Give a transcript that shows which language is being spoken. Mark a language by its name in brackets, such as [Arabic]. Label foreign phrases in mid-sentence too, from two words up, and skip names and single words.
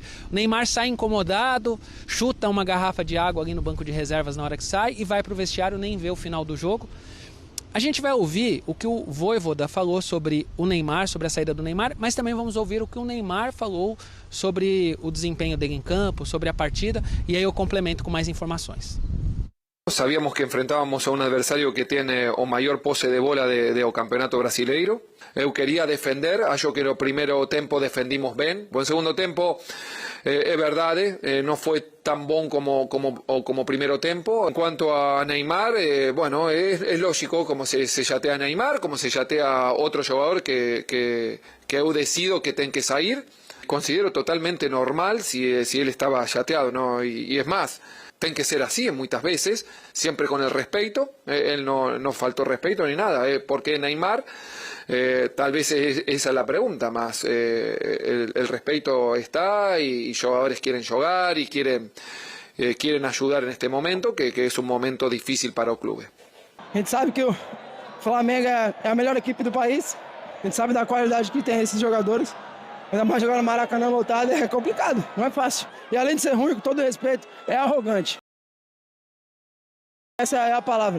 [Portuguese] O Neymar sai incomodado, chuta uma garrafa de água ali no banco de reservas na hora que sai e vai para o vestiário, nem vê o final do jogo. A gente vai ouvir o que o Vojvoda falou sobre o Neymar, sobre a saída do Neymar, mas também vamos ouvir o que o Neymar falou sobre o desempenho dele em campo, sobre a partida, e aí eu complemento com mais informações. [Spanish] Sabíamos que enfrentábamos a un adversario que tiene o mayor pose de bola [Portuguese] do campeonato brasileiro. Eu quería defender, acho que no primeiro tempo defendimos bem. O segundo tempo, é verdade, não foi tan bom como primeiro tempo. [Spanish] En cuanto a Neymar, bueno, es lógico como se chatea Neymar, como se chatea otro jugador que eu decido que [Portuguese] tem que sair. [Spanish] Considero totalmente normal si él estaba chateado, ¿no? Y es más, [Portuguese] tem que ser [Spanish] así muchas veces, siempre con el respeto. Él no faltó respeto ni nada, porque Neymar, tal vez esa es la pregunta más. El respeto está y jugadores quieren jugar y quieren ayudar en este momento, que es un momento difícil para [Portuguese] o clube. A gente sabe que o Flamengo é a melhor equipe do país, a gente sabe da qualidade que tem esses jogadores. Ainda mais jogar no Maracanã lotado é complicado, não é fácil. E além de ser ruim, com todo respeito, é arrogante. Essa é a palavra.